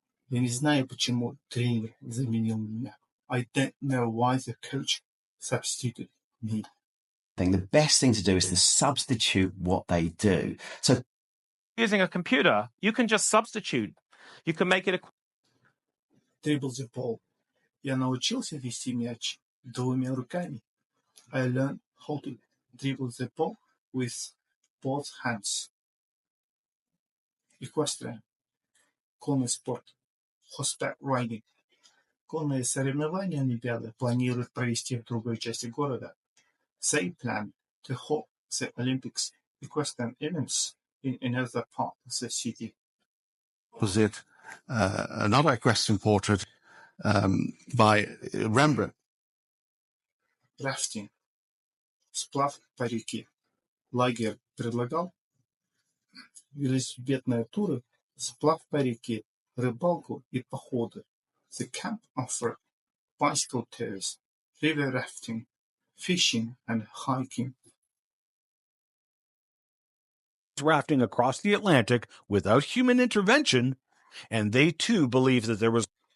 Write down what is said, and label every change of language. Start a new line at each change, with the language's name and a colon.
Russian: Я не знаю, почему тренер заменил меня.
English: I don't know why the coach substituted me. I think the best thing to do is to substitute what they do. So, using a computer, you can just substitute. You can make it a... Dribble the ball.
Russian: Я научился вести мяч двумя руками.
English: I learned how to dribble the ball with both hands. Equestrian.
Russian: Конный спорт.
English: Horseback riding.
Russian: Конные соревнования Олимпиады планируют провести в другой части города.
English: They plan to hold the Olympics equestrian events in another part of the city. Was it another equestrian portrait by Rembrandt?
Russian: Rafting. Сплав по реке. Лагерь предлагал велосипедные туры, сплав по реке, рыбалку и походы.
English: The camp offered bicycle tours, river rafting, fishing and hiking. Rafting across the Atlantic without human intervention, and they too believe that there was...